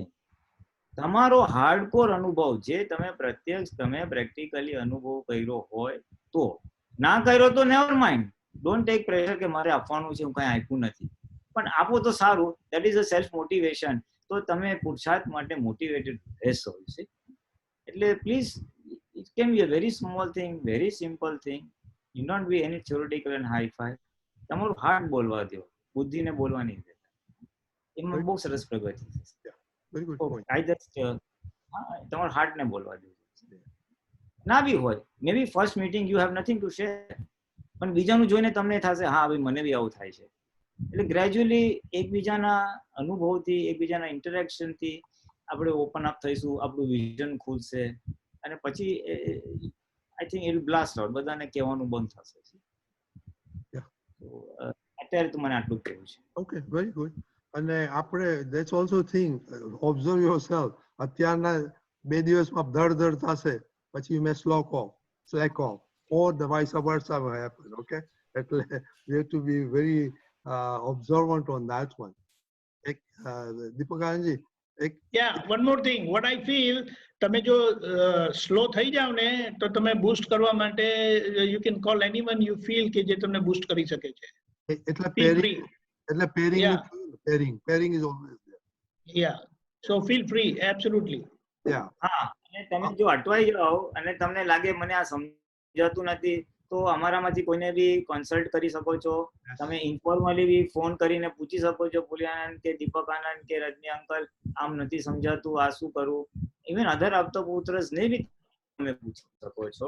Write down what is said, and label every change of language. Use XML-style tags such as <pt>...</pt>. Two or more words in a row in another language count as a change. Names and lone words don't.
<gu>તમારો હાર્ડકોર અનુભવ જે તમે પ્રત્યક્ષ તમે પ્રેક્ટિકલી અનુભવ કર્યો હોય તો, ના કર્યો તો</gu> <en>never mind, don't take pressure</en> <gu>કે મારે આપવાનું છે, હું કઈ આપ્યું નથી, પણ આપો તો સારું.</gu> <en>that is a self motivation.</en> <gu>તો તમે પુરુષાર્થ માટે મોટિવેટેડ રહેશો. એટલે પ્લીઝ,</gu> <en>it can be a very small thing, very simple thing. You not be any theoretical and high-fi.</en> <gu>તમારું હાર્ટ બોલવા દો, બુદ્ધિને બોલવા નહીં દેતા. એમાં બહુ સરસ પ્રગતિ છે.</gu> <en>Very good point. I just</en> <gu>તમારા હાર્ટને બોલવા દો. ના બી હોય,</gu> <en>maybe first meeting you have nothing to share,</en> <gu>પણ બીજાનું જોઈને તમને થશે હા ભાઈ મને બી આવું થાય છે. એટલે ગ્રેજ્યુઅલી એકબીજાના અનુભવથી, એકબીજાના ઇન્ટરેક્શનથી આપણે ઓપન અપ થઈશું, આપણું વિઝન ખુલશે, અને પછી</gu> <en>I think it blast out,</en> <gu>બધાને કહેવાનું બંધ થશે. અત્યારે તો મને આટલું કહેવું છે.</gu> <en>Okay, very good.</en> <gu>અને આપણે</gu> <en>that's also thing, observe yourself.</en> <gu>અત્યારના 2 દિવસમાં ધડ થશે, પછી</gu> <en>you may slack off, or the vice versa will happen. Okay, એટલે we have to be very observant on that one. દીપકાનંદજી, Yeah, one more thing. What I feel,</en> <gu>તમે જો સ્લો થઈ જાવ ને તો તમે બૂસ્ટ કરવા માટે</gu> <en>you can call anyone you feel</en> <gu>કે જે તમને બૂસ્ટ કરી શકે છે. એટલે</gu> <en>Feel free. pairing Yeah. pairing is always there. Yeah, so feel free, absolutely. Yeah.</en> <gu>હા, અને તમે જો અટવાઈ જાઓ અને તમને લાગે મને આ સમજાતું નથી, તો અમારામાંથી કોઈને બી કન્સલ્ટ કરી શકો છો. તમે ઇન્ફોર્મલી બી ફોન કરીને પૂછી શકો છો, પુલિયાનંદ કે દીપક આનંદ કે રજની અંકલ આમ નથી સમજાતું, આ શું કરું.</gu> <en>even other</en> <gu>આપતો પુત્રસ ને બી તમે પૂછી શકો છો.</gu>